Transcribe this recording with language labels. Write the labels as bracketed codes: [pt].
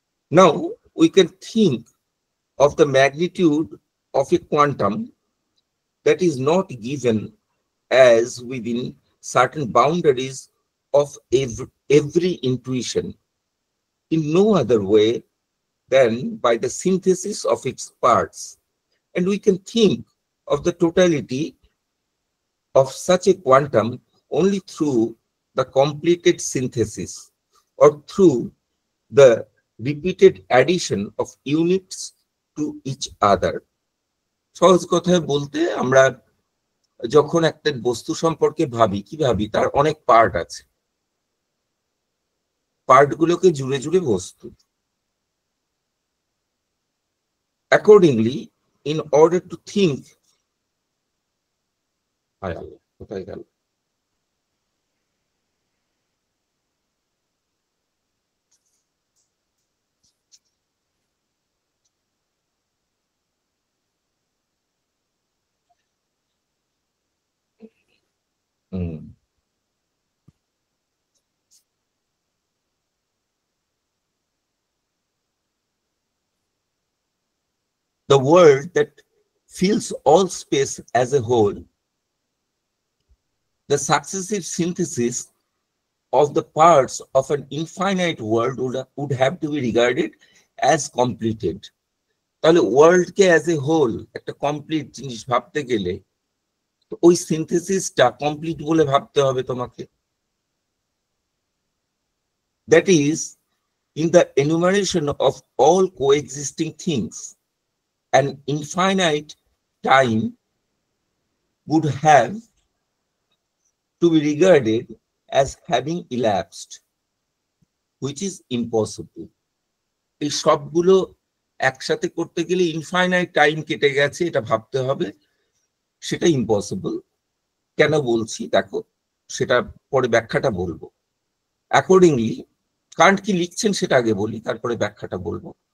[en] Now we can think of the magnitude of a quantum that is not given as within certain boundaries of every intuition in no other way than by the synthesis of its parts, and we can think of the totality of such a quantum only through the completed synthesis or through the repeated addition of units to each other. [bn] সহজ কথায় বলতে, আমরা যখন একটা বস্তু সম্পর্কে ভাবি, কি ভাবি, তার অনেক পার্ট আছে, পার্টগুলোকে জুড়ে জুড়ে বস্তু। [en] Accordingly, in order to think, [bn] কোথায় গেল, [en] the world that fills all space as a whole, the successive synthesis of the parts of an infinite world would have to be regarded as completed. [bn] তাহলে ওয়ার্ল্ডকে [en] as a whole [bn] একটা complete জিনিস ভাবতে গেলে ওই সিনথেসিসটা complete বলে ভাবতে হবে তোমাকে। [en] That is in the enumeration of all coexisting things, an infinite time would have to be regarded as having elapsed, which is impossible. [bn] এই সবগুলো একসাথে করতে গেলে ইনফাইনাইট টাইম কেটে গেছে এটা ভাবতে হবে, সেটা ইম্পসিবল। কেন বলছি দেখো, সেটা পরে ব্যাখ্যাটা বলবো। অ্যাকর্ডিংলি, কান্ট কি লিখছেন সেটা আগে বলি, তারপরে ব্যাখ্যাটা বলবো।